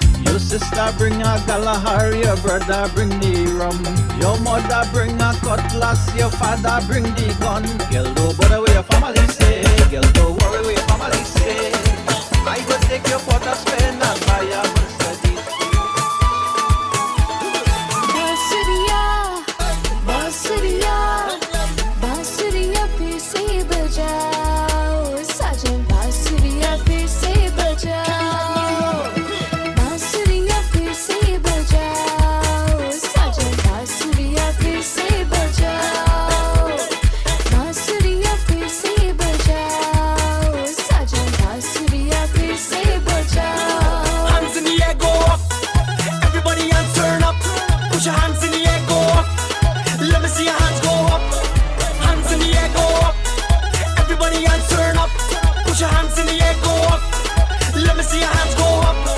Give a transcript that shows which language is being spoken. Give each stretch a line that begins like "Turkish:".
English: Your sister bring a Galahari, your brother bring the rum. Your mother bring a cutlass, your father bring the gun. Girl, don't bother what your family say. Girl, don't worry what your family say. I go take your pot of Spain and buy a Mercedes.
Hindi: बांसुरिया बांसुरिया बांसुरिया फिर से बजाओ साजन बांसुरिया फिर से बजाओ बांसुरिया फिर से बजाओ साजन बांसुरिया फिर से बजाओ बांसुरिया फिर से बजाओ साजन बांसुरिया फिर से बजाओ.
English: Hands in the air, go up. Everybody hands turn up. Push your hands in the air, go up. Let me see your hands go up. Hands in the air, go up. Everybody hands turn up. Push your hands in the air, go up. Let me see your hands go up.